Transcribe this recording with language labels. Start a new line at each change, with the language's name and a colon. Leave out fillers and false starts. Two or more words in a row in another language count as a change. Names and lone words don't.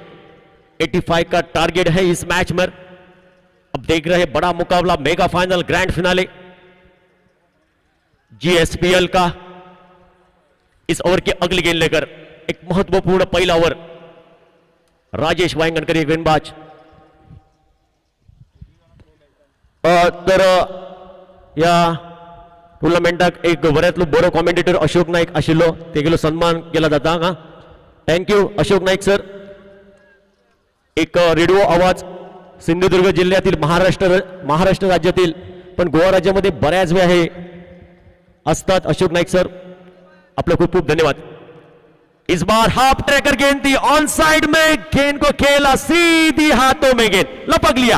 Hindi: 85 का टारगेट है इस मैच में। अब देख रहे हैं बड़ा मुकाबला,
English: mega final, grand finale
Hindi: जीएसपीएल का। इस ओवर के अगली गेंद लेकर एक महत्वपूर्ण पहला ओवर, राजेश वांगणकर ये गेंदबाज।
Konkani: तर या टुर्नामेंटाक एक बऱ्यातलो बरो कॉमेंटेटर अशोक नाईक आशिल्लो, तेगेलो सन्मान केला जाता हांगा। थँक्यू अशोक नाईक सर।
Marathi: एक रेडिओ आवाज सिंधुदुर्ग जिल्ह्यातील, महाराष्ट्र राज्यातील पण गोवा राज्यामध्ये बऱ्याच वेळा हे असतात। अशोक नाईक सर आपले खूप खूप धन्यवाद।
Hindi: इस बार
English: half tracker
Hindi: गेंद थी,
English: on side
Hindi: में गेंद को खेला, सीधी हाथों में गेंद लपक लिया।